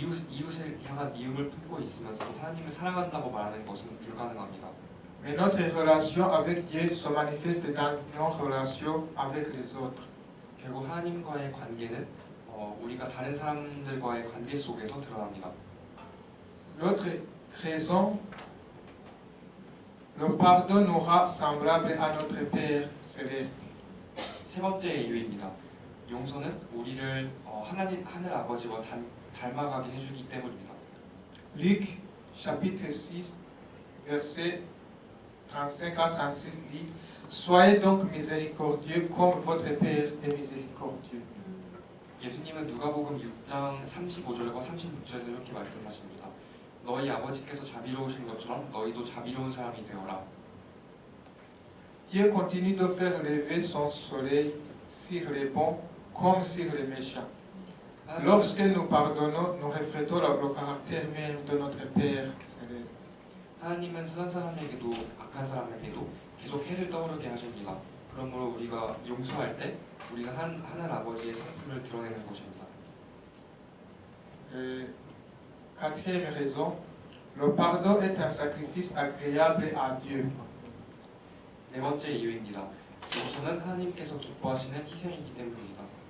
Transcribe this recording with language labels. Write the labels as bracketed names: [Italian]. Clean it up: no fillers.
[Korean] 이웃을 향한 미움을 품고 있으면서 하나님을 사랑한다고 말하는 것은 불가능합니다. [French] Mais notre relation avec Dieu se manifeste dans nos relations avec les autres. [Korean] 결국 하나님과의 관계는 우리가 다른 사람들과의 관계 속에서 드러납니다. [French] L'autre raison, le pardon nous rend semblable à notre Père céleste. [Korean] 세 번째 이유입니다. 용서는 우리를 하늘 아버지와 닮아가게 해주기 때문입니다. [French] Luc chapitre 6 verset 35 à 36 dit, soyez donc miséricordieux comme votre Père est miséricordieux. [Korean] 예수님은 누가복음 6장 35절과 36절에서 이렇게 말씀하십니다. 너희 아버지께서 자비로우신 것처럼 너희도 자비로운 사람이 되어라. [French] Dieu continue de faire lever son soleil sur les bons comme sur les méchants. Lorsque nous pardonnons, nous reflétons le caractère même de notre Père céleste. [Korean] 하나님은 선한 사람에게도 악한 사람에게도 계속 해를 떠오르게 하십니다. 그러므로 우리가 용서할 때 우리가 하늘 아버지의 성품을 드러내는 것입니다. [French] Quatrième raison, le pardon est un sacrifice agréable à Dieu. [Korean] 네 번째 이유입니다. 용서는 하나님께서 기뻐하시는 희생이기 때문입니다.